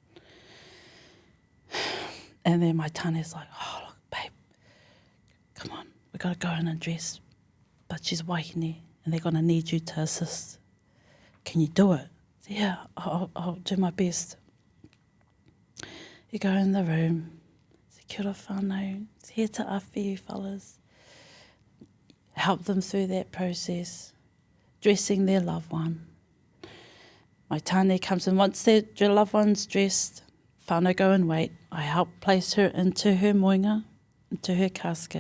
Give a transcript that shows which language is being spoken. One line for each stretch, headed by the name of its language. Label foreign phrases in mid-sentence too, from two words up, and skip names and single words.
English: And then my tani's like, oh, look, babe, come on, we got to go in and dress. But she's wāhine, and they're going to need you to assist. Can you do it? Yeah, I'll do my best. You go in the room. Say,
Māori: kia ora whānau,
English: it's here to awhi you fellas. Help them through that process, dressing their loved one. My tane comes in. Once their loved one's dressed, whānau go and wait. I help place her into her moinga, into her casket.